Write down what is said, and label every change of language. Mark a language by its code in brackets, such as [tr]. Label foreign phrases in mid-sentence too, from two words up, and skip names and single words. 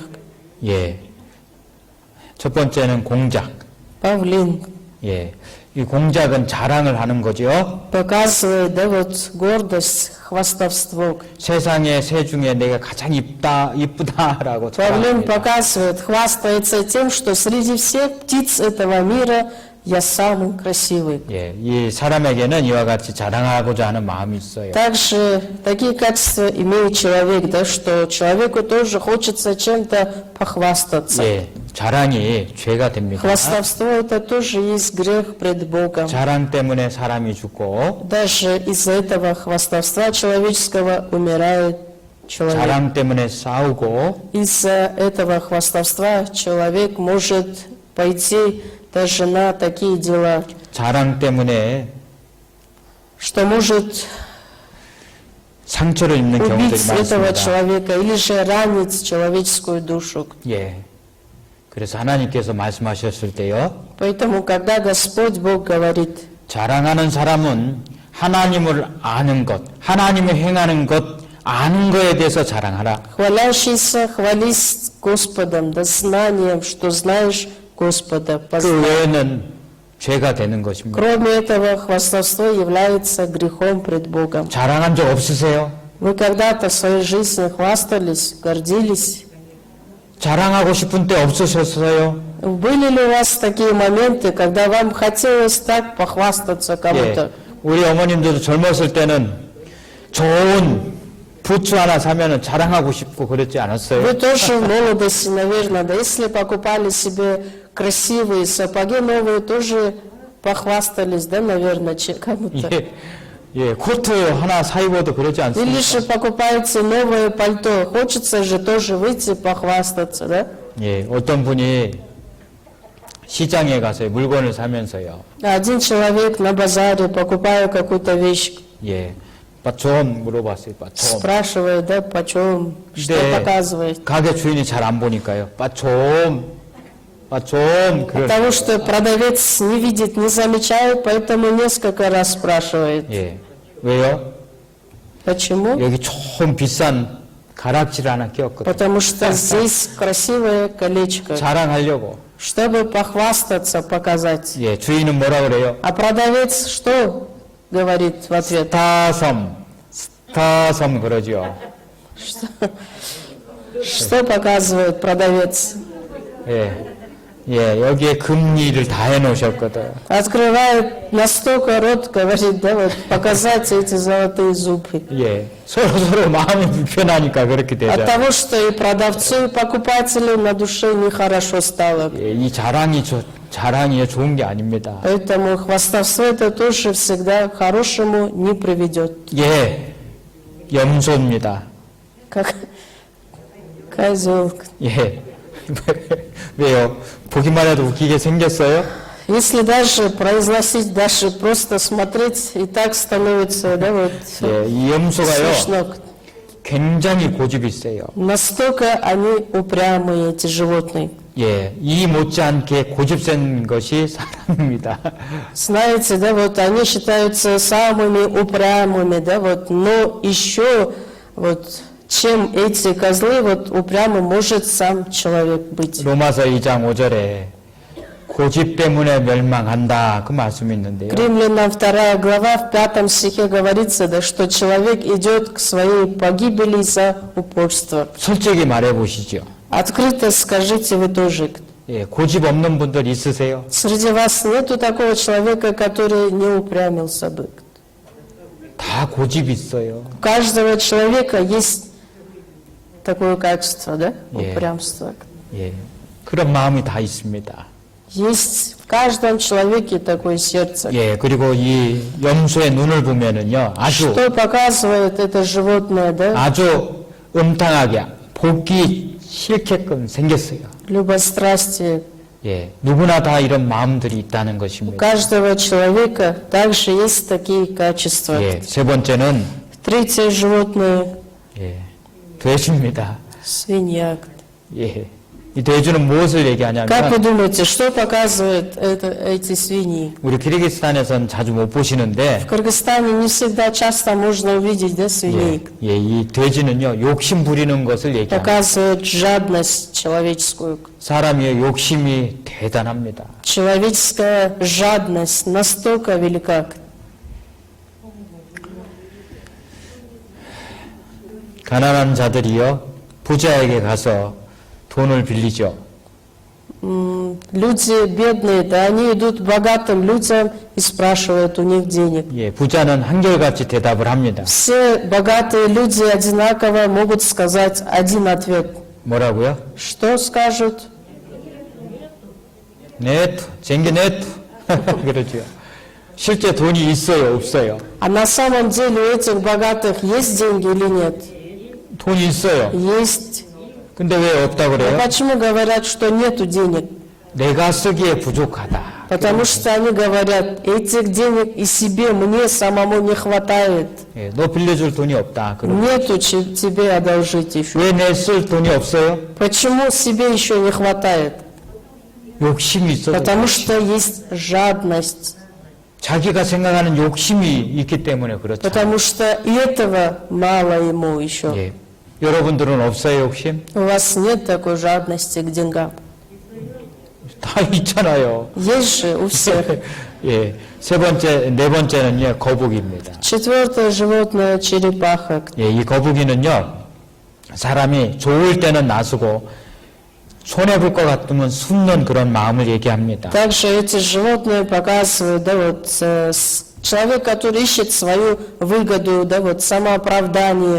[ko] 예, 첫 번째는 공작. [ru] Павлин [ko] 예, 이 공작은 자랑을 하는 거죠. [ru] показывает, да, вот гордость, хвастовство. [ko] 세상의 새 중에 내가 가장 이쁘다라고 [ru] Павлин [ko] 자랑합니다. [ru] показывает, хвастается тем, что среди всех птиц этого мира я самый красивый. [ko] 예, 이 사람에게는 이와 같이 자랑하고자 하는 마음이 있어요. [ru] Также такие качества имеет человек, да, что человеку тоже хочется чем-то похвастаться. [ko] 예, 자랑이 죄가 됩니다. [ru] Хвастовство это тоже есть грех пред Богом. [ko] 자랑 때문에 사람이 죽고 [ru] Даже из-за этого хвастовства человеческого умирает человек. [ko] 자랑 때문에 싸우고 [ru] Из-за этого хвастовства человек может пойти даже на такие дела, [ko] 자랑 때문에 [ru] что может [ko] 상처를 입는 경우들이 [ru] убить этого [ko] 많습니다. [ru] человека или же ранить человеческую душу. [ko] 예. 그래서 하나님께서 말씀하셨을 때요. [ru] Поэтому, когда Господь Бог говорит, [ko] 자랑하는 사람은 하나님을 아는 것, 하나님을 행하는 것, 아는 거에 대해서 자랑하라. [ru] хвалящийся, хвались Господом, да знанием, что знаешь Господа. [ko] 그 외에는 죄가 되는 것입니다. [ru] Кроме этого, хвастовство является грехом пред Богом. [ko] 자랑한 적 없으세요? [ru] Вы когда-то в своей жизни хвастались, гордились? [ko] 자랑하고 싶은 때 없으셨어요? [ru] Были ли у вас такие моменты, когда вам хотелось так похвастаться кому-то? [ko] 예. 우리 어머님들도 젊었을 때는 좋은 부츠 하나 사면은 자랑하고 싶고 그랬지 않았어요? [ru] Вы тоже в молодости, наверное, да, если покупали себе красивые сапоги новые, тоже похвастались, да, наверное, кому-то. [ko] 예, 예, 코트 하나 사 입어도 그러지 [ru] Или [ko] 않습니까? [ru] же покупаете новое пальто, хочется же тоже выйти похвастаться, да? [ko] 예, 어떤 분이 시장에 가서 물건을 사면서요. [ru] Один человек на базаре, покупая какую-то вещь, [ko] 예, 빠좀 물어봤어요. 빠좀. [ru] спрашивает, да, почем, что [ko] 네. [ru] показывает. [ko] 가게 주인이 잘 안 보니까요. 빠좀 그럴. [ru] Потому что продавец не видит, не замечает, поэтому несколько раз спрашивает. [ko] 예, 왜요? [ru] Почему? [ko] 여기 좀 비싼 가락지를 하나 끼웠거든. [ru] Потому что здесь красивое колечко, [ko] 자랑하려고. [ru] чтобы похвастаться, показать. [ko] 예, 주인은 뭐라 그래요? [ru] А продавец что говорит в ответ? [ko] 스타섬 그러죠. [ru] Что показывает продавец? [ko] 예, 예, 여기에 금리를 다 해놓으셨거든. [ru] Открывает настолько рот, говорит, да, вот показать эти золотые зубы. [ko] 예, 서로 마음이 불편하니까 그렇게 [ru] От [ko] 되죠. [ru] того, что и продавцу, и покупателю на душе нехорошо стало. [ko] 예, 이 자랑이 좋은 게 아닙니다. [ru] Поэтому хвастовство это тоже всегда к хорошему не приведет. [ko] 예, 염소입니다. [ru] Как козел. [ko] 예, 왜요? 보기만 해도 웃기게 생겼어요? [ru] Если даже произносить, даже просто смотреть, и так становится, да, вот [ko] 예, 이 염소가요, [ru] смешно. [ko] 굉장히 고집이 세요. [ru] Настолько они упрямые, эти животные. [ko] 예, 이 못지않게 고집센 것이 사람입니다. [ru] Знаете, да, вот они считаются самыми упрямыми, да, вот, но еще вот чем эти козлы, вот упрямым может сам человек быть. [ko] 로마서 2장 5절에 고집 때문에 멸망한다 그 말씀이 있는데요. [ru] Римлянам 2 глава в 5 стихе говорится, да, что человек идет к своей погибели за упорство. [ko] 솔직히 말해 보시죠. [ru] Открыто скажите вы тоже. [ko] 예, 고집 없는 분들 있으세요? [ru] Среди вас нету такого человека, который не упрямился бы. [ko] 다 고집 있어요. [ru] У каждого человека есть такое качество, да? Yeah. Упрямство. [ko] 예, 그런 마음이 다 있습니다. [ru] Есть в каждом человеке такое сердце. [ko] 예, 그리고 이 염소의 눈을 보면은요, 아주 [ru] Что показывает это животное, да? [ko] 아주 음탕하게 보기 싫게끔 생겼어요. [ru] Любострастие. [ko] 예, 누구나 다 이런 마음들이 있다는 [ru] У [ko] 것입니다. [ru] каждого человека также есть такие качества. [ko] 예, 세 번째는 [ru] Третье животное [ko] 예, 돼지입니다. [ru] – свинья. [ko] 예, 이 돼지는 무엇을 [ru] Как [ko] 얘기하냐면 [ru] вы думаете, что показывают эти свиньи? [ko] 우리 키르기스탄에서는 자주 못 보시는데 [ru] В Кыргызстане не всегда часто можно увидеть, да, свиней. [ko] 예, 이 돼지는요 욕심 부리는 것을 얘기합니다. [ru] Показывает жадность человеческую. [ko] 사람의 욕심이 대단합니다. [ru] Человеческая жадность настолько велика. [ko] 가난한 자들이요 부자에게 가서 돈을 빌리죠. [ru] Люди бедные, да, они идут к богатым людям и спрашивают у них денег. [ko] 예, 부자는 한결같이 대답을 합니다. [ru] Все богатые люди одинаково могут сказать один ответ. [ko] 뭐라고요? [ru] Что скажут? нет, денег нет. 그러죠. [ko] 실제 돈이 있어요, 없어요? [ru] А на самом деле у этих богатых есть деньги или нет? [ko] 돈이 있어요. [ru] Есть. [ko] 근데 왜 없다고 [ru] А [ko] 그래요? [ru] почему говорят, что нету денег? [ko] 내가 쓰기에 부족하다. [ru] Потому что они говорят, этих денег и себе, мне самому не хватает. [ko] 예, 너 빌려줄 돈이 없다. 그럼 [ru] Нету тебе одолжить еще. [ko] 왜 내 쓸 돈이 없어요? [ru] Почему себе еще не хватает? [ko] 욕심이 있어. [ru] Потому что есть жадность. [ko] 자기가 생각하는 욕심이 있기 때문에 그렇죠. [ru] Потому что этого мало ему еще. [ko] 예. 여러분들은 없어요, 욕심? [ru] У вас нет такой жадности к деньгам. [ko] 다 있잖아요. [ru] Есть же у всех. [ko] 예. 네 번째는요, 거북이입니다. [ru] Четвертое животное — черепаха. [ko] 예, 이 거북이는요, 사람이 좋을 때는 나서고, 손해볼 것 같으면 숨는 그런 마음을 얘기합니다. [ru] Также эти животные показывают, да, вот человек, который ищет свою выгоду, да, вот самооправдание.